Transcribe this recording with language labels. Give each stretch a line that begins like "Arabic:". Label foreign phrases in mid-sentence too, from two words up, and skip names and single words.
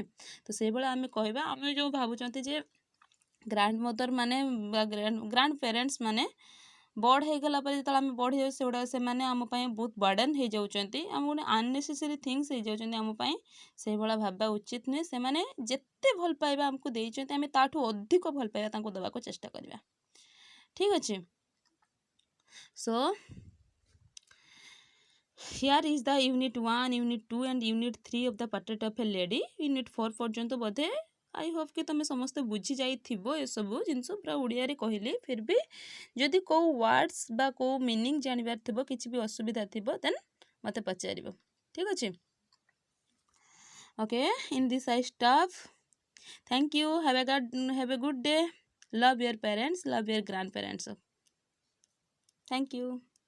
Odia: ତ ସେଇଭଳିଆ ଆମେ କହିବା, ଆମେ ଯେଉଁ ଭାବୁଛନ୍ତି ଯେ
English: grand mother
Odia: ମାନେ ବା
English: grand parents
Odia: ମାନେ ବଡ଼ ହେଇଗଲା ପରେ ଯେତେବେଳେ ଆମେ ବଢ଼ି ଯାଉ, ସେଗୁଡ଼ା ସେମାନେ ଆମ ପାଇଁ ବହୁତ ବର୍ଡ଼େନ୍ ହେଇଯାଉଛନ୍ତି, ଆମ ଗୋଟେ
English: unnecessary things
Odia: ହେଇଯାଉଛନ୍ତି ଆମ ପାଇଁ, ସେଇଭଳିଆ ଭାବିବା ଉଚିତ ନୁହେଁ। ସେମାନେ ଯେତେ ଭଲ ପାଇବା ଆମକୁ ଦେଇଛନ୍ତି, ଆମେ ତାଠୁ ଅଧିକ ଭଲ ପାଇବା ତାଙ୍କୁ ଦେବାକୁ ଚେଷ୍ଟା କରିବା। ଠିକ୍ ଅଛି?
English: So here is the unit 1, unit 2 and unit 3 of the portrait of a lady.
Odia: unit 4 ପର୍ଯ୍ୟନ୍ତ ବୋଧେ
English: I hope
Odia: କି ତୁମେ ସମସ୍ତେ ବୁଝି ଯାଇଥିବ ଏସବୁ ଜିନିଷ ପୁରା ଓଡ଼ିଆ କହିଲି। ଫିର୍ ଭି ଯଦି କୋ ୱାର୍ଡ୍ସ ବା କୋ ମିନିଂ ଜାଣିବାର ଥିବ, କିଛି ବି ଅସୁବିଧା ଥିବ, ଦେନ୍ ମତେ ପଚାରିବ। ଠିକ୍ ଅଛି?
English: okay, in this I stop. thank you, have a good day. Love your parents, love your grandparents. Thank you.